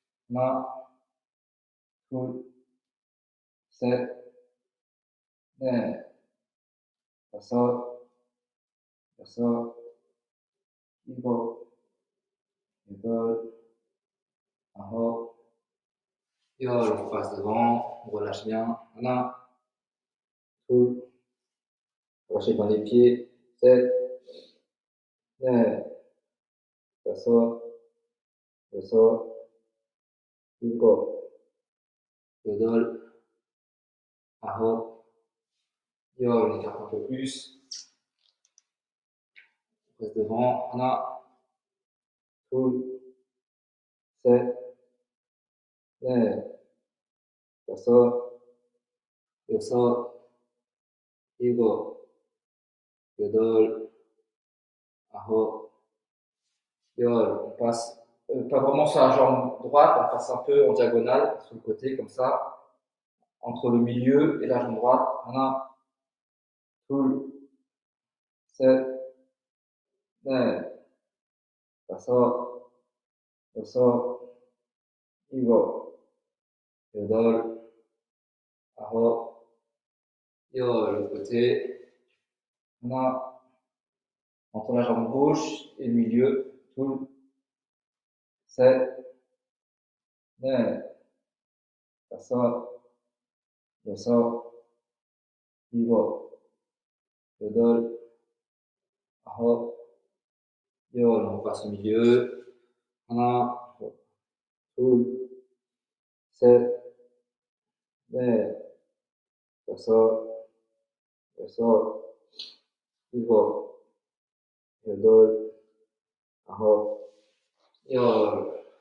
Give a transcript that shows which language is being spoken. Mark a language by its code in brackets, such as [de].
[ko] 하나, 둘, 셋, 넷, 다섯, 여섯, 일곱, 여덟, 아홉, 열. [fr] On passe devant, on relâche bien. [ko] 하나, 둘, [fr] relâchez bien les pieds. [ko] 셋, 넷, 다섯, 여섯, 일곱, 여덟, 아홉, 열. [fr] On écarte un peu plus. On passe devant. [ko] 하나, 둘, 셋, 넷, 다섯, 여섯, 일곱, 여덟, 아홉, 열. [fr] On passe pas vraiment sur la jambe droite, on passe un peu en diagonale sur le côté comme ça, entre le milieu et la jambe droite. [ko] 하나, 둘, 셋, 넷, 다섯, 여섯, 일곱, 여덟, 아홉, 열, [fr] l'autre côté. [ko] 하나, [fr] entre la jambe gauche et le milieu, tout, 7, 9, [ko] 다섯, 여섯, 일곱, 여덟, 아홉, 열, [fr] on passe au milieu. [ko] 하나, 둘, 셋, 넷, 다섯, 여섯, 일곱, 여덟, 아홉, 열.